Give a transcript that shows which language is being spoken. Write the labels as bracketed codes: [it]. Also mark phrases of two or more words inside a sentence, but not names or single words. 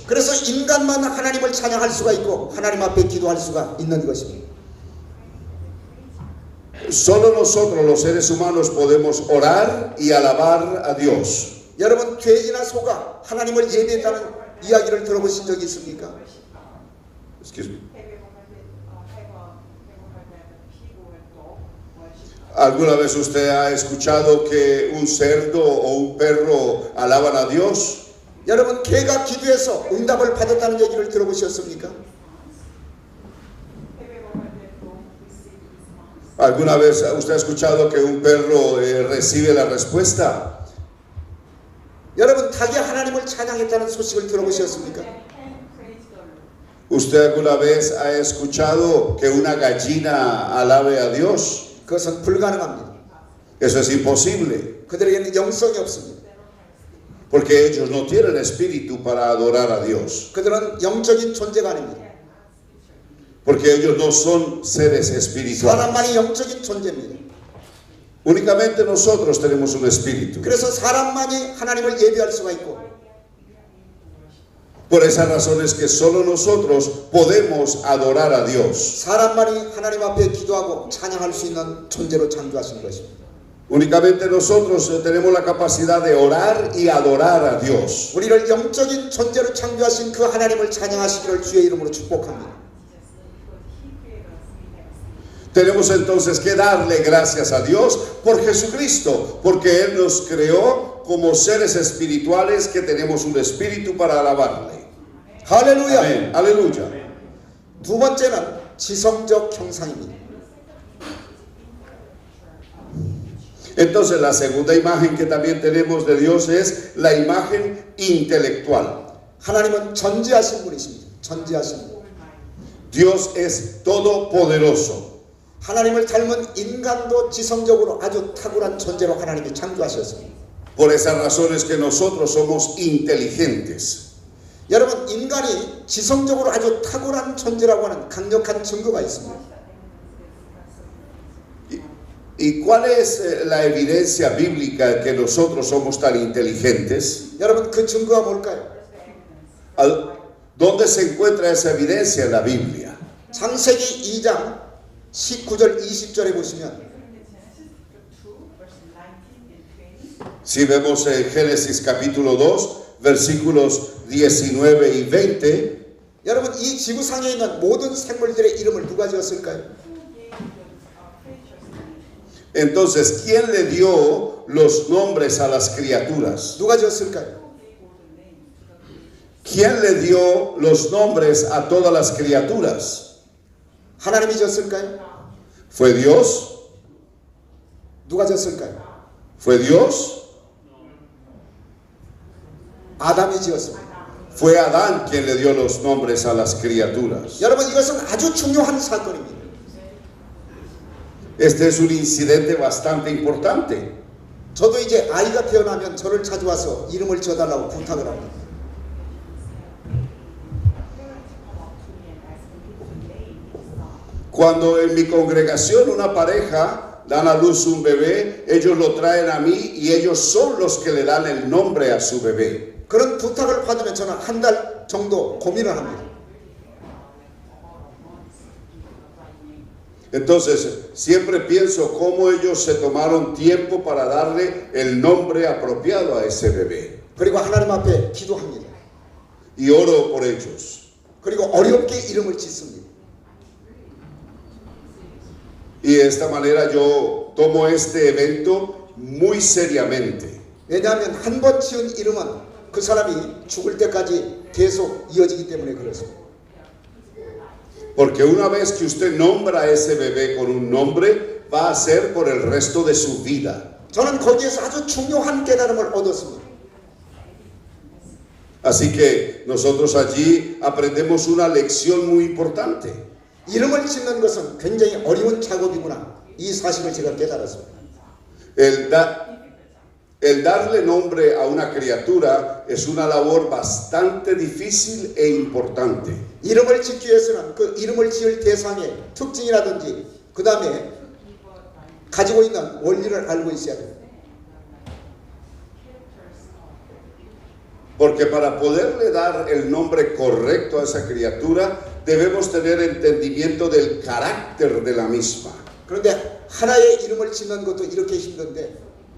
[ko] 그래서 인간만 하나님을 찬양할 수가 있고 하나님 앞에 기도할 수가 있는 것입니다. [es] Solo nosotros los seres humanos podemos orar y alabar a Dios. [ko] 여러분 돼지나 소가 하나님을 예배했다는 이야기를 들어보신 적이 있습니까? [en] Excuse me. [es] ¿Alguna vez usted ha escuchado que un cerdo o un perro alaban a Dios? [ko] 여러분 개가 기도해서 응답을 받았다는 얘기를 들어보셨습니까? [es] ¿Alguna vez usted ha escuchado que un perro recibe la respuesta? [ko] 여러분 닭이 하나님을 찬양했다는 소식을 들어보셨습니까? [es] ¿Usted alguna vez ha escuchado que una gallina alabe a Dios? [ko] 그것은 불가능합니다. [es] Eso es imposible, [ko] 그들에게는 영성이 없습니다. [es] porque ellos no tienen espíritu para adorar a Dios, [ko] 그들은 영적인 존재가 아닙니다. [es] porque ellos no son seres espirituales. [ko] 사람만이 영적인 존재입니다. [es] Únicamente nosotros tenemos un espíritu. [ko] 그래서 사람만이 하나님을 예배할 수가 있고 [es] Por esa razón es que solo nosotros podemos adorar a Dios. [ko] 사람만이 하나님 앞에 기도하고 찬양할 수 있는 존재로 창조하신 것입니다. [es] Únicamente nosotros tenemos la capacidad de orar y adorar a Dios. [ko] 우리를 영적인 존재로 창조하신 그 하나님을 찬양하시기를 주의 이름으로 축복합니다. [es] Tenemos entonces que darle gracias a Dios por Jesucristo, porque Él nos creó como seres espirituales que tenemos un espíritu para alabarle. [ko] 할렐루야. [es] Amén. Aleluya. [ko] 두 번째는 지성적 형상입니다. [es] Entonces la segunda imagen que también tenemos de Dios es la imagen intelectual. [ko] 하나님은 전지하신 분이십니다. 전지하신 분. [es] Dios es todopoderoso. [ko] 하나님을 닮은 인간도 지성적으로 아주 탁월한 존재로 하나님이 창조하셨습니다. [es] Por esa razón es que nosotros somos inteligentes. [ko] 여러분 인간이 지성적으로 아주 탁월한 존재라고 하는 강력한 증거가 있습니다. [es] ¿Y cuál es la evidencia bíblica que nosotros somos tan inteligentes? [ko] 여러분 그 증거가 뭘까요? [es] ¿Dónde se encuentra esa evidencia en la Biblia? [ko] 창세기 2장 19절 20절에 보시면 [es] Si vemos en Génesis capítulo 2, versículos 19 y 20, [ko] 여러분 이 지구상에 있는 모든 생물들의 이름을 누가 지었을까요? [es] entonces, ¿quién le dio los nombres a las criaturas? [ko] 누가 지었을까요? [es] ¿Quién le dio los nombres a todas las criaturas? [ko] 하나님이 지었을까요? [es] ¿Fue Dios? [ko] 누가 지었을까요? [es] ¿Fue Dios? [ko] 아담이 지었습니다. [es] Fue Adán quien le dio los nombres a las criaturas. [ko] 여러분 이것은 아주 중요한 사건입니다. [es] Este es un incidente bastante importante. [ko] 저도 이제 아이가 태어나면 저를 찾아와서 이름을 지어달라고 부탁을 합니다. [es] Cuando en mi congregación una pareja dan a luz un bebé, ellos lo traen a mí y ellos son los que le dan el nombre a su bebé. [ko] 그런 부탁을 받으면 저는 한 달 정도 고민을 합니다. [es] Entonces, siempre pienso cómo ellos se tomaron tiempo para darle el nombre apropiado a ese bebé. [ko] 그리고 하나님 앞에 기도합니다. [es] Y oro por ellos. [ko] 그리고 어렵게 이름을 짓습니다. [es] Y de esta manera yo tomo este evento muy seriamente. [ko] 왜냐하면 한 번 지은 이름은 그 사람이 죽을 때까지 계속 이어지기 때문에 그렇습니다. [es] Porque una vez que usted nombra a ese bebé con un nombre, va a ser por el resto de su vida. [ko] 저는 거기에서 아주 중요한 깨달음을 얻었습니다. [es] Así que nosotros allí aprendemos una lección muy importante. [ko] 이름을 짓는 것은 굉장히 어려운 작업이구나. 이 사실을 제가 깨달았습니다. [es] El darle nombre a una criatura es una labor bastante difícil e importante. [ko] 이름을 짓기 위해서는 그 이름을 지을 대상의 특징이라든지 그 다음에 가지고 있는 원리를 알고 있어야 됩니다. [es] Porque para poderle dar el nombre correcto a esa criatura, debemos tener entendimiento del carácter de la misma. [ko] 그런데 하나의 이름을 짓는 것도 이렇게 힘든데